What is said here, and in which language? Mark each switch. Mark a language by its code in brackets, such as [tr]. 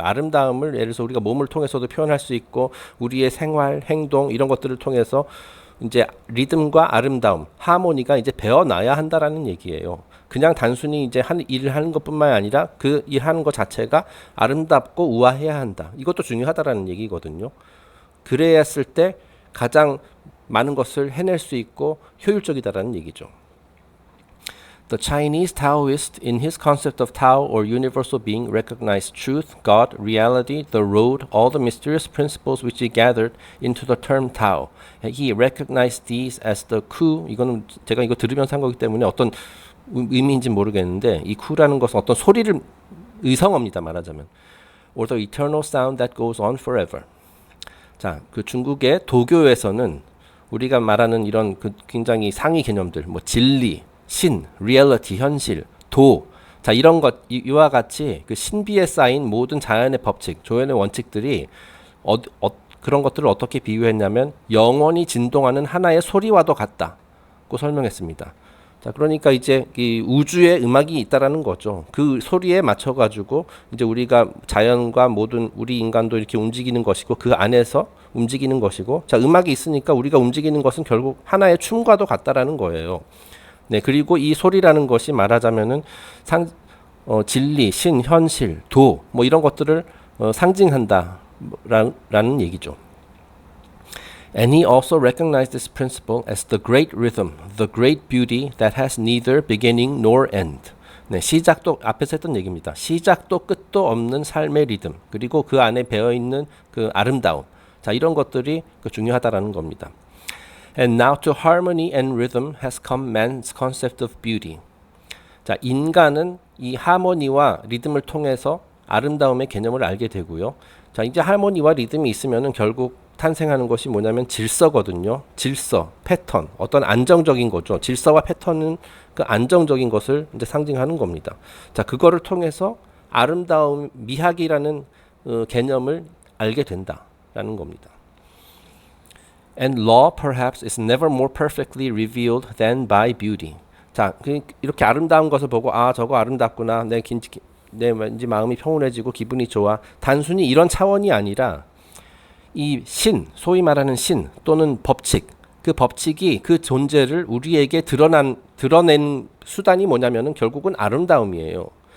[ko] 아름다움을 예를 들어서 우리가 몸을 통해서도 표현할 수 있고 우리의 생활, 행동 이런 것들을 통해서 이제 리듬과 아름다움, 하모니가 이제 배워놔야 한다라는 얘기예요. 그냥 단순히 이제 일을 하는 것뿐만 아니라 그 일하는 것 자체가 아름답고 우아해야 한다. 이것도 중요하다라는 얘기거든요. 그래야 했을 때 가장 많은 것을 해낼 수 있고 효율적이다라는 얘기죠. [en] The Chinese Taoist, in his concept of Tao or universal being, recognized truth, God, reality, the road, all the mysterious principles which he gathered into the term Tao. He recognized these as the Ku. [ko] 이거는 제가 이거 들으면서 한 거기 때문에 어떤 의미인지 모르겠는데 이 Ku라는 것은 어떤 소리를 의성어입니다. 말하자면. [en] Or the eternal sound that goes on forever. [ko] 자, 그 중국의 도교에서는 우리가 말하는 이런 굉장히 상위 개념들, 뭐 진리, 신, 리얼리티, 현실, 도, 자 이런 것 이와 같이 그 신비에 쌓인 모든 자연의 법칙, 조연의 원칙들이 그런 것들을 어떻게 비유했냐면 영원히 진동하는 하나의 소리와도 같다고 설명했습니다. 자 그러니까 이제 이 우주에 음악이 있다라는 거죠. 그 소리에 맞춰 가지고 이제 우리가 자연과 모든 우리 인간도 이렇게 움직이는 것이고 그 안에서 움직이는 것이고, 자 음악이 있으니까 우리가 움직이는 것은 결국 하나의 춤과도 같다라는 거예요. 네, 그리고 이 소리라는 것이 말하자면은 진리, 신, 현실, 도, 뭐 이런 것들을 상징한다라는 얘기죠. [en] And he also recognized this principle as the great rhythm, the great beauty that has neither beginning nor end. [ko] 네, 시작도 앞에서 했던 얘기입니다. 시작도 끝도 없는 삶의 리듬, 그리고 그 안에 배어 있는 그 아름다움. 자, 이런 것들이 중요하다라는 겁니다. [en] And now to harmony and rhythm has come man's concept of beauty. [ko] 자, 인간은 이 하모니와 리듬을 통해서 아름다움의 개념을 알게 되고요. 자, 이제 하모니와 리듬이 있으면은 결국 탄생하는 것이 뭐냐면 질서거든요. 질서, 패턴, 어떤 안정적인 거죠. 질서와 패턴은 그 안정적인 것을 이제 상징하는 겁니다. 자, 그거를 통해서 아름다움, 미학이라는 개념을 알게 된다라는 겁니다. [en] And law perhaps is never more perfectly revealed than by beauty. [ko] 자, 이렇게 아름다운 것을 보고 저거 아름답구나. 내 왠지 마음이 평온해지고 기분이 좋아. 단순히 이런 차원이 아니라 이 신, 소위 말하는 신 또는 법칙, 그 법칙이 그 존재를 우리에게 드러낸 수단이 뭐냐면은 결국은 아름다움이에요.